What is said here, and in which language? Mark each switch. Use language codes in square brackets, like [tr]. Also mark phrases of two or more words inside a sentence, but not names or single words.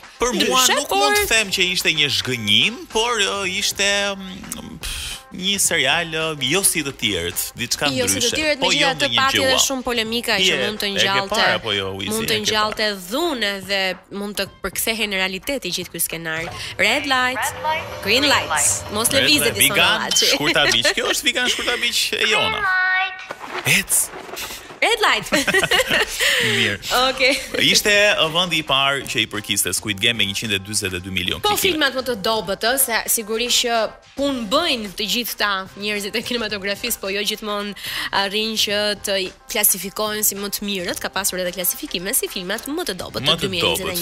[sq] Për mua nuk mund të them që ishte një zhgënjim, por ishte një serial jo si të tjerët, diçka ndryshe. Jo si të tjerët, megjithatë pati edhe shumë polemika që mund të ngjallte dhunë dhe mund të përkthehen në realitet I gjithë ky skenar. [en] Red light, green light. [sq] Mos lëvizet I sonaçi. Shkurta biç, kjo është vegan shkurta biç e jona. [en] Red light. [sq] Mirë. Okej. Ishte vendi I parë që I përkiste Squid Game me 142 milion klikime. Po filmat më të dobët, se sigurisht që punë bëjnë të gjithë ta njerëzit e kinematografisë, po jo gjithmonë arrin që të klasifikohen si më të mirët, ka pasur edhe klasifikime si filmat më të dobët të 2021.